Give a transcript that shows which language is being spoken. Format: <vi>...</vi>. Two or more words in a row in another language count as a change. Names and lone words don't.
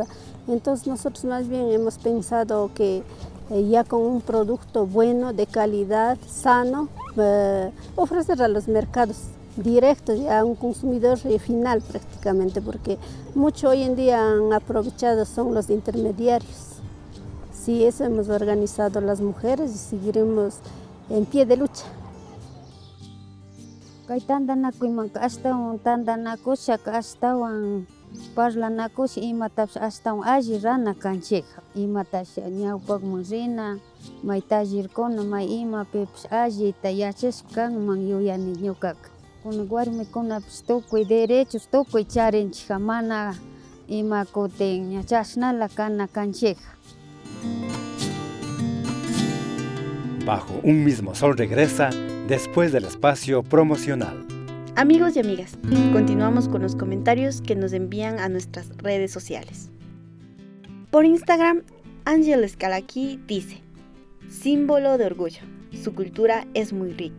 <es>Entonces nosotros más bien hemos pensado que ya con un producto bueno, de calidad, sano, ofrecer a los mercados directos a un consumidor final prácticamente, porque mucho hoy en día han aprovechado son los intermediarios. Sí, eso hemos organizado las mujeres y seguiremos en pie de lucha.</es> <qu>Kay tandanakuymanta ashtawan tandanakushaka ashtawan parlanakush imatapish ashtawan alli rana kanchikja, imatash ñawpakman rina, may tallerkuna may imapipish allita yachashpa kanman yuyani ñukaqa. Kunan warmikunapish tukuy derechos tukuy charinchikja, mana ima kutin ña chashnala kana kanchikja.</qu> <es>Bajo un mismo sol regresa después del espacio promocional. Amigos y amigas, continuamos con los comentarios que nos envían a nuestras redes sociales. Por Instagram, Ángel Escalaquí dice: símbolo de orgullo, su cultura es muy rica.</es>